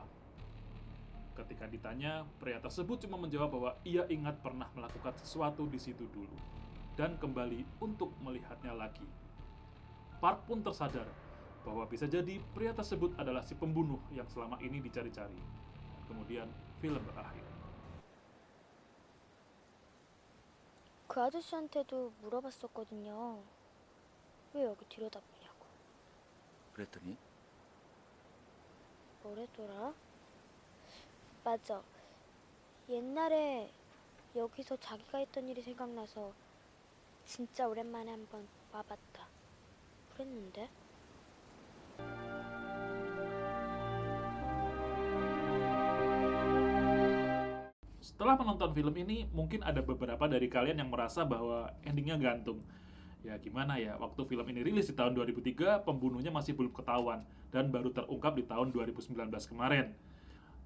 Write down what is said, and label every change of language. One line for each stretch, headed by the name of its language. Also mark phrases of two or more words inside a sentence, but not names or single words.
Indonesian: Ketika ditanya, pria tersebut cuma menjawab bahwa ia ingat pernah melakukan sesuatu di situ dulu dan kembali untuk melihatnya lagi. Park pun tersadar bahwa bisa jadi pria tersebut adalah si pembunuh yang selama ini dicari-cari. Kemudian film berakhir.
Korean: 그 아저씨한테도 물어봤었거든요. 왜 여기 들여다보냐고. 그랬더니 뭐래더라? 맞아. 옛날에 여기서 자기가 했던 일이 생각나서 진짜 오랜만에 한번 와봤다. 그랬는데?
Indonesian: Setelah menonton film ini, mungkin ada beberapa dari kalian yang merasa bahwa endingnya gantung. Ya gimana ya, waktu film ini rilis di tahun 2003, pembunuhnya masih belum ketahuan dan baru terungkap di tahun 2019 kemarin.